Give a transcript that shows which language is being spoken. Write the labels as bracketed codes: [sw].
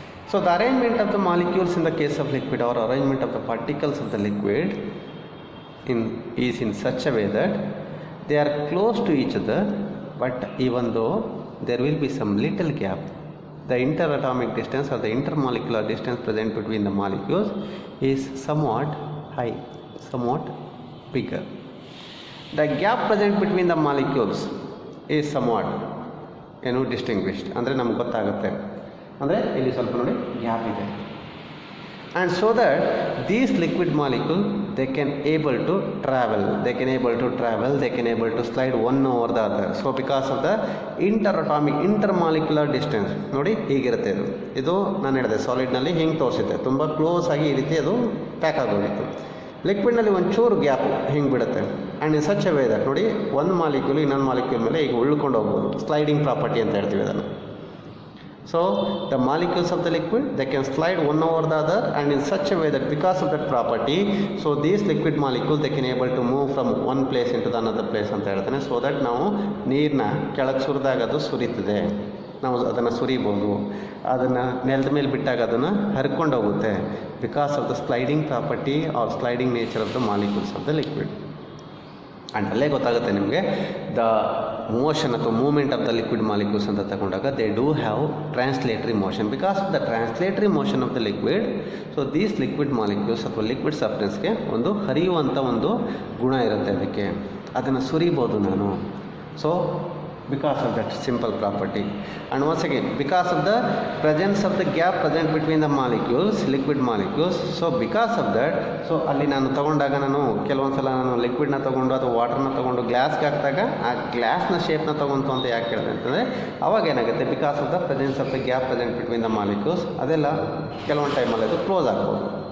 [en] So the arrangement of the molecules in the case of liquid or arrangement of the particles of the liquid is in such a way that they are close to each other, but even though there will be some little gap, the interatomic distance or the intermolecular distance present between the molecules is somewhat high, somewhat bigger. The gap present between the molecules is somewhat distinguished. [kn] ಅಂದರೆ ನಮ್ಗೆ ಗೊತ್ತಾಗುತ್ತೆ, ಅಂದರೆ ಇಲ್ಲಿ ಸ್ವಲ್ಪ ನೋಡಿ gap ಇದೆ. [en] And so that these liquid molecule they can able to travel, they can able to slide one over the other. So because of the intermolecular distance [kn] ನೋಡಿ ಹೀಗಿರುತ್ತೆ. ಇದು ನಾನು ಹೇಳಿದೆ ಸಾಲಿಡ್ನಲ್ಲಿ ಹಿಂಗೆ ತೋರಿಸಿದ್ದೆ, ತುಂಬ ಕ್ಲೋಸ್ ಆಗಿ ಈ ರೀತಿ ಅದು ಪ್ಯಾಕ್ ಆಗೋಗಿತ್ತು. ಲಿಕ್ವಿಡ್ನಲ್ಲಿ ಒಂಚೂರು ಗ್ಯಾಪು ಹಿಂಗೆ ಬಿಡುತ್ತೆ. [en] and in such a way that [kn] ನೋಡಿ ಒಂದು ಮಾಲಿಕ್ಯೂಲ್ ಇನ್ನೊಂದು ಮಾಲಿಕ್ಯೂಲ್ ಮೇಲೆ ಈಗ ಉಳ್ಕೊಂಡು ಹೋಗ್ಬೋದು, ಸ್ಲೈಡಿಂಗ್ ಪ್ರಾಪರ್ಟಿ ಅಂತ ಹೇಳ್ತೀವಿ ಅದನ್ನು. [en] So the molecules of the liquid, they can slide one over the other, and in such a way that because of that property, so these liquid molecules they can able to move from one place into the another place [kn] ಅಂತ ಹೇಳ್ತಾನೆ. So that ನಾವು ನೀರನ್ನ ಕೆಳಗೆ ಸುರಿದಾಗ ಅದು ಸುರಿತದೆ, ನಾವು ಅದನ್ನು ಸುರಿಬೋದು. ಅದನ್ನು ನೆಲದ ಮೇಲೆ ಬಿಟ್ಟಾಗ ಅದನ್ನು ಹರ್ಕೊಂಡು ಹೋಗುತ್ತೆ, [en] Because of the sliding property or sliding nature of the molecules of the liquid. And [kn] ಅಲ್ಲೇ ಗೊತ್ತಾಗುತ್ತೆ ನಿಮಗೆ [en] the motion ಅಥವಾ movement of the liquid molecules [kn] ಅಂತ ತಗೊಂಡಾಗ [en] They do have translatory motion. Because of the translatory motion of the liquid, [kn] so these liquid molecules ಅಥವಾ liquid ಸಬ್ಸ್ಟೆನ್ಸ್ಗೆ ಒಂದು ಹರಿಯುವಂಥ ಒಂದು ಗುಣ ಇರುತ್ತೆ, ಅದಕ್ಕೆ ಅದನ್ನು ಸುರಿಬೋದು ನಾನು. So [en] because of that simple property. And once again, because of the presence of the gap present between the molecules, liquid molecules, so because of that, so [kn] ಅಲ್ಲಿ ನಾನು ತಗೊಂಡಾಗ ನಾನು ಕೆಲವೊಂದು ಸಲ ನಾನು ಲಿಕ್ವಿಡ್ನ ತೊಗೊಂಡು ಅಥವಾ ವಾಟರ್ನ ತೊಗೊಂಡು ಗ್ಲಾಸ್ಗೆ ಹಾಕಿದಾಗ ಆ ಗ್ಲಾಸ್ನ ಶೇಪ್ನ ತೊಗೊಂತು ಅಂತ ಯಾಕೆ ಹೇಳಿದೆ ಅಂತಂದರೆ ಅವಾಗ ಏನಾಗುತ್ತೆ, [en] because of the presence of the gap present between the molecules [kn] ಅದೆಲ್ಲ ಕೆಲವೊಂದು ಟೈಮಲ್ಲಿ ಅದು ಕ್ಲೋಸ್ ಆಗ್ಬೋದು,